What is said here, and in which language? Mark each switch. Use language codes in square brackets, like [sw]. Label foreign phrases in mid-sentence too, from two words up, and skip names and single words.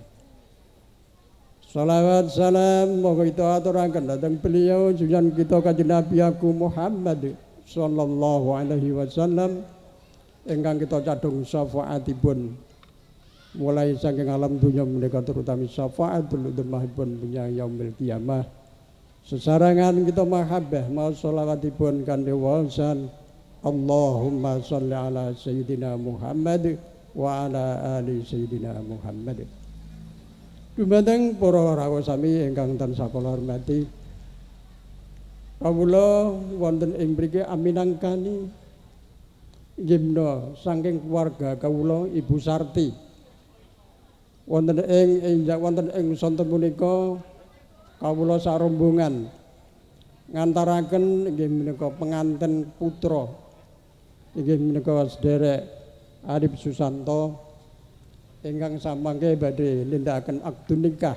[jv] Salawat salam moga kita aturaken dhateng beliau junjungan kita Kanjeng Nabi Aku Muhammad [ar] صلى الله عليه وسلم [jv] ingkang kita cadung syafaatipun mulai saking alam dunya menika terutami syafaatul udzmahipun punya [ar] يوم القيامة. [jv] Sesarangan kita mahabbah mau sholawatipun kanthi waosan [ar] اللهم صل على سيدنا محمد وعلى آل سيدنا محمد [jv] wa ala ali sayyidina Muhammad. Dumateng para rawuh sami ingkang tansah kula hormati, kawula wonten ing mriki aminangkani gimna saking keluarga kawula Ibu Sarti wonten ing sonten punika kawula sarombongan ngantaraken inggih menika penganten putra inggih menika sederek Arif Susanto ingkang samangke badhe nindakaken akad nikah.